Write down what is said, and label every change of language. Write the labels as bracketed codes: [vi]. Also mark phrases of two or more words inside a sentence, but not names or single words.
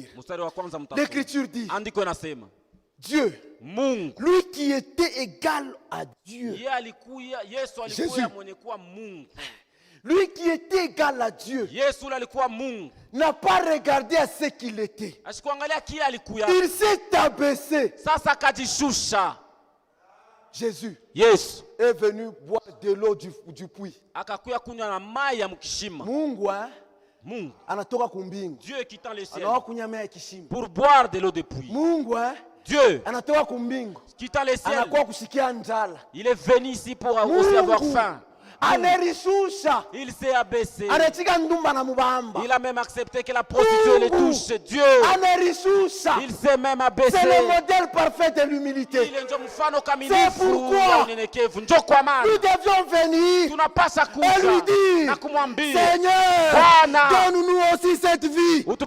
[fr] L'Écriture dit, Dieu, lui qui était égal à Dieu, Jésus, lui qui était égal à Dieu, n'a pas regardé à ce qu'il était. Il s'est abaissé. Jésus est venu boire de l'eau du puits. [sw] Mungu anatoka kumbingu. [fr] Dieu quittant les cieux pour boire de l'eau de puits. Dieu [sw] anatoka kumbingu [fr] quittant les cieux, [sw] anakuwa kusikia njala. [fr] Il est venu ici pour aussi avoir faim. Il s'est abaissé. Il a même accepté que la prostituée le touche. Dieu, il s'est même abaissé. C'est le modèle parfait de l'humilité. C'est pourquoi nous devions venir et lui dire, Seigneur, donne-nous aussi cette vie.